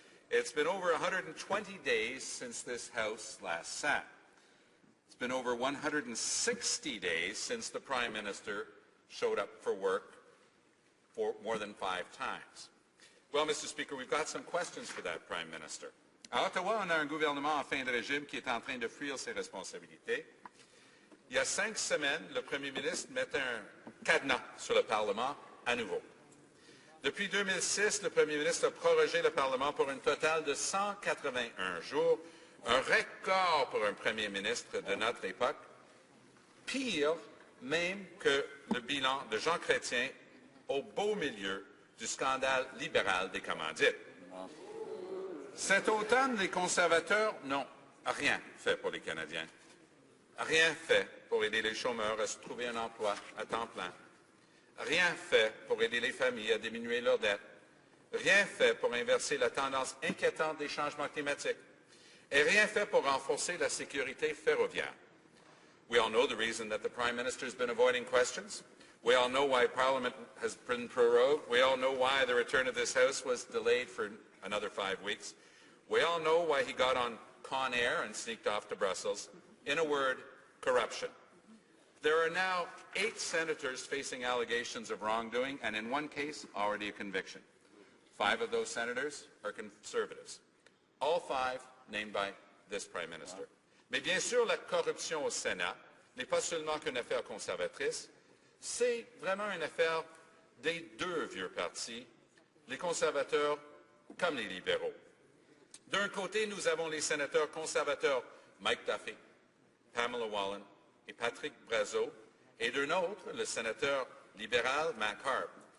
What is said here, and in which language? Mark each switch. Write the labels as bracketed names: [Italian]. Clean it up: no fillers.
[English] It's been over 120 days since this House last sat. It's been over 160 days since the Prime Minister showed up for work for more than 5 times. Well, Mr. Speaker, we've got some questions for that Prime Minister. [French] À Ottawa, on a un gouvernement en fin de régime qui est en train de fuir ses responsabilités. Il y a 5 semaines, le Premier ministre mettait un cadenas sur le Parlement à nouveau. Depuis 2006, le Premier ministre a prorogé le Parlement pour un total de 181 jours, un record pour un Premier ministre de notre époque, pire même que le bilan de Jean Chrétien au beau milieu du scandale libéral des commandites. Cet automne, les conservateurs n'ont rien fait pour les Canadiens. Rien fait pour aider les chômeurs à se trouver un emploi à temps plein. Rien fait pour aider les familles à diminuer leurs dettes. Rien fait pour inverser la tendance inquiétante des changements climatiques. Et rien fait pour renforcer la sécurité ferroviaire. [English] We all know the reason that the Prime Minister has been avoiding questions. We all know why Parliament has been prorogued. We all know why the return of this House was delayed for another 5 weeks. We all know why he got on Con Air and sneaked off to Brussels. In a word, corruption. There are now 8 senators facing allegations of wrongdoing, and in one case, already a conviction. 5 of those senators are Conservatives. All 5 named by this Prime Minister. [French] Mais bien sûr, la corruption au Sénat n'est pas seulement qu'une affaire conservatrice, c'est vraiment une affaire des 2 vieux partis, les conservateurs comme les libéraux. D'un côté, nous avons les sénateurs conservateurs Mike Duffy, Pamela Wallin et Patrick Brazeau, et d'un autre, le sénateur libéral Matt Harp.